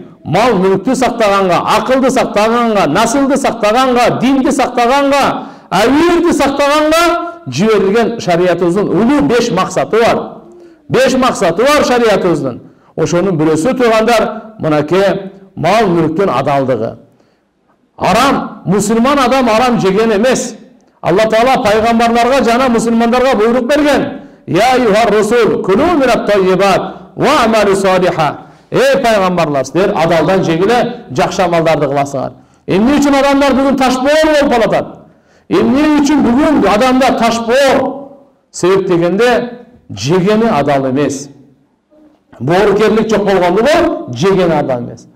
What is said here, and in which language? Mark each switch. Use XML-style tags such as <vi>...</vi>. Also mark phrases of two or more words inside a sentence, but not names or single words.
<ky>Мал мүлктү сактаганга, акылды сактаганга, насылды сактаганга, динди сактаганга, авирди сактаганга жиберилген шариятыбыздын улуу 5 максаты бар. 5 максаты бар шариятыбыздын. Ошонун бирөөсү туугандар, мынакей мал мүлктүн адалдыгы. Арам, мусулман адам арам жеген эмес. Алла Таала пайгамбарларга жана мусулмандарга буйрук берген.</ky> <ar>يا أيها الرسل كلوا من الطيبات واعملوا صالحا.</ar> <ky>Ey пайгамбарлар, силер адалдан жегиле, жакшы амалдарды кыласыңар. Эмне үчүн адамдар бүгүн ташбоор болуп калат? Эмне үчүн бүгүн адамдар ташбоор? Себеп дегенде жегени адал эмес. Боорукерлик жок болгондо жегени адал эмес.</ky>